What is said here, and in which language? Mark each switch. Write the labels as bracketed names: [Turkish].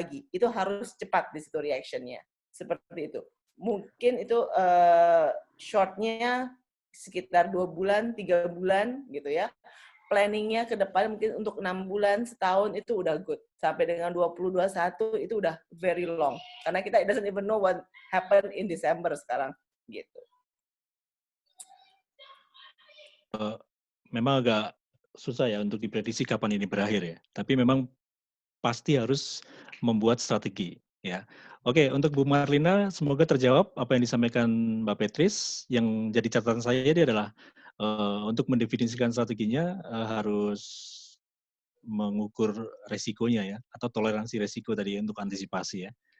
[Indonesian] Itu harus cepat di situ reaction-nya. Seperti itu. Mungkin itu short-nya sekitar 2 bulan, 3 bulan gitu ya. Planning-nya ke depan mungkin untuk 6 bulan, setahun itu udah good. Sampai dengan 2021 itu udah very long. Karena kita [English] doesn't even know what happened in December [Indonesian] sekarang. Gitu. Memang agak susah ya untuk diprediksi kapan ini berakhir ya. Tapi memang pasti harus membuat strategi ya. Oke, untuk Bu Marlina semoga terjawab apa yang disampaikan Mbak Petris. Yang jadi catatan saya ini adalah untuk mendefinisikan strateginya harus mengukur resikonya ya, atau toleransi resiko tadi untuk antisipasi ya.